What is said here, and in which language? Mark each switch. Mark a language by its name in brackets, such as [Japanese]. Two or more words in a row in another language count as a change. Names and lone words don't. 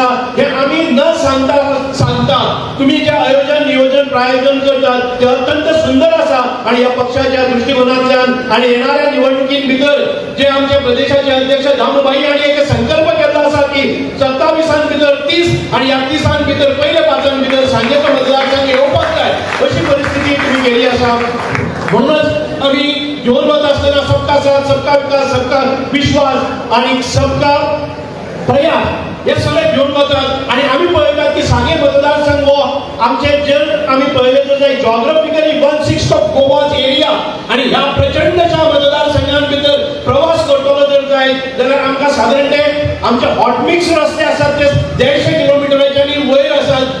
[Marathi] हे आम्ही न सांगता तुम्ही जे आयोजन नियोजन प्रायोजन करतात ते अत्यंत सुंदर आसा आणि या पक्षाच्या दृष्टिकोनातल्यान आणि येणाऱ्या निवडणुकीत भितर जे आमचे प्रदेशाचे अध्यक्ष दामूबाई आणि एक संकल्प केला आसा की 27 भितर 30 आणि या 30 भितर पहिले 5 भितर सांगेचो मतदारसंघ येवपाक जाय अशी परिस्थिती तुम्ही केली आसा। [Hindi] म्हणूनच आम्ही घेऊन वत असताना सबका साथ, सबका विकास, सबका विश्वास आणि सबका प्रयास हे सगळे घेऊन वतात। [Konkani] आणि आम्ही पळयतात की सांगे मतदारसंघ हो आमचे जर आम्ही पळयले तर [English] geographically 1/6 of Goa's area [Konkani] आणि ह्या प्रचंडशा मतदारसंघां भितर प्रवास करतलो जर जाय जाल्यार आमकां साधारण ते आमचे हॉटमिक्स रस्ते आसात ते 150 किलोमीटराच्या आणि वयर आसात।